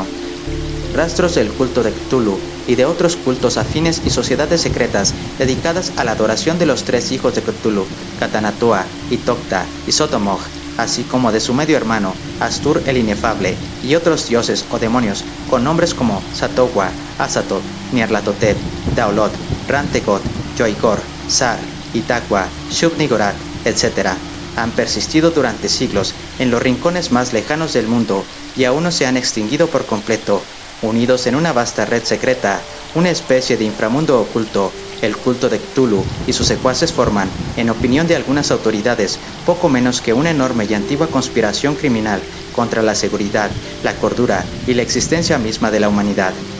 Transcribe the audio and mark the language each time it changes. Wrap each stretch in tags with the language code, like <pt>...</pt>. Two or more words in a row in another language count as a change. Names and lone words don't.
<es>Rastros del culto de Cthulhu y de otros cultos afines y sociedades secretas dedicadas a la adoración de los tres hijos de Cthulhu, Katanatua, Itokta y Sotomog, así como de su medio hermano, Astur el Inefable, y otros dioses o demonios con nombres como Satogwa, Azathoth, Nyarlathotep, Daolot, Rantegot, Yoigor, Sar, Itakwa, Shub-Niggurath, etc., han persistido durante siglos en los rincones más lejanos del mundo y aún no se han extinguido por completo, unidos en una vasta red secreta, una especie de inframundo oculto. El culto de Cthulhu y sus secuaces forman, en opinión de algunas autoridades, poco menos que una enorme y antigua conspiración criminal contra la seguridad, la cordura y la existencia misma de la humanidad.</es>